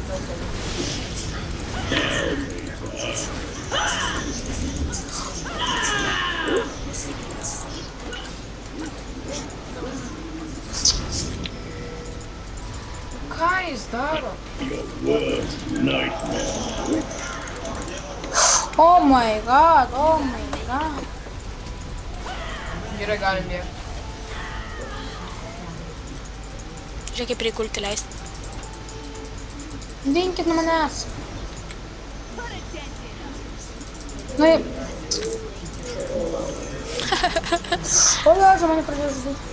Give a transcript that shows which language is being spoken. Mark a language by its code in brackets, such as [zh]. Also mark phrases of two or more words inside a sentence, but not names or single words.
[lt] Ką jis daro? [en] Your worst nightmare. Oh my god, oh my god. [lt] Gerai, galim bėgti. Žiūrėk, kaip reikia kulti leisti. Dinkit nuo manęs. Nu į... O jo, čia mane pradėjo žudyti.